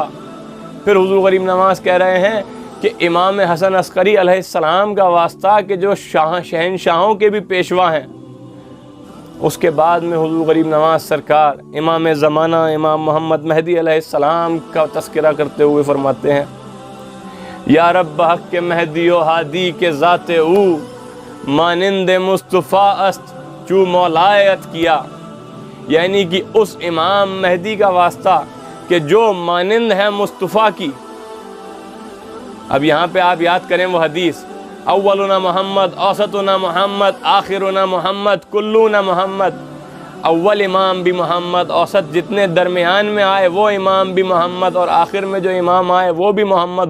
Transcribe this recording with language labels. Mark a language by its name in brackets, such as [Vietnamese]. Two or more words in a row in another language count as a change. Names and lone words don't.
[Urdu] پھر حضور غریب نواز کہہ رہے ہیں کہ امام حسن عسکری علیہ السلام کا واسطہ کہ جو شہنشاہوں کے بھی پیشوا ہیں۔ اس کے بعد میں حضور غریب نواز سرکار امام زمانہ امام محمد مہدی علیہ السلام کا تذکرہ کرتے ہوئے فرماتے ہیں، [Persian] یا رب بحق کے مہدی و ہادی کے ذات او، مانند مصطفیٰ است چو مولایت کیا، [Urdu] یعنی کہ اس امام مہدی کا واسطہ کہ جو مانند ہے مصطفیٰ کی۔ اب یہاں پہ آپ یاد کریں وہ حدیث، [Arabic] اولنا محمد، اوسطنا محمد، آخرنا محمد، کلنا محمد۔ [Urdu] اول امام بھی محمد، اوسط جتنے درمیان میں آئے وہ امام بھی محمد، اور آخر میں جو امام آئے وہ بھی محمد۔